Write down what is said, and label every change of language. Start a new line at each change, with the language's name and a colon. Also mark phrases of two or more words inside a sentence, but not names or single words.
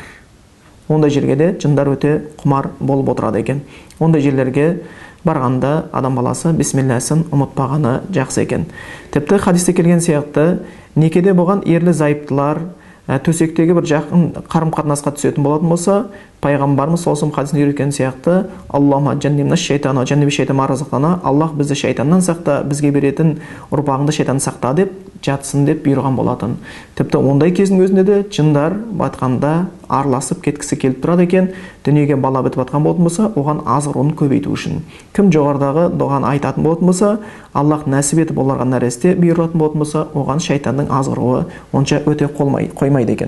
Kazakh: Ондай жерге де жындар өте құмар болып отырады екен. Ондай жерлерге барғанда адам баласы бисмилласын ұмытпағаны жақсы екен. Тіпті хадисте келген сияқты некеде болған ерлі зайыптылар төсектегі бір жақын қарым-қатынасқа түсетін болатын болса, пайғамбарымыз сол хадисінде үйреткен сияқты,
Arabic: اللهم جنبنا الشيطان جنب الشيطان رزقتنا,
Kazakh: Аллах бізді шайтаннан сақта, бізге беретін ұрпағыңды шайтан сақта деп жатсын деп бұйырған болатын. Тіпті ондай кездің өзінде де жындар батқанда араласып кеткісі келіп тұрады екен. Дүниеге бала бітіп жатқан болатын болса, оған азғыруын көбейту үшін. Кім жоғарыдағы дұғаны айтатын болатын болса, Аллах нәсіп етіп оларға нәресте бұйыратын болатын болса, оған шайтанның азғыруы онша өте қоймайды екен.